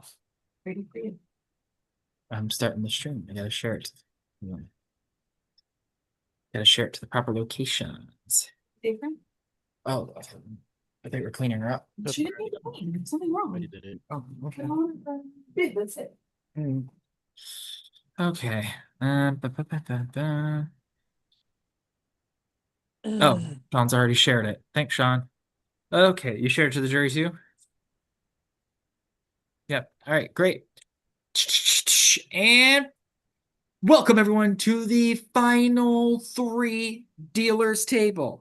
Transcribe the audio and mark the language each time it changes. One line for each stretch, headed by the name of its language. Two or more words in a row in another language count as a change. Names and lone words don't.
English: Pretty weed. I'm starting the stream. I gotta share it. Gotta share it to the proper locations. Different? Oh, I think we're cleaning her up. She didn't need to clean. There's something wrong. Oh, okay. Big, that's it. Hmm. Okay. Ba, ba, ba, ba, ba. Oh, Sean's already shared it. Thanks, Sean. Okay, you shared it to the jury too? Yep. All right, great. And welcome everyone to the final three dealers table.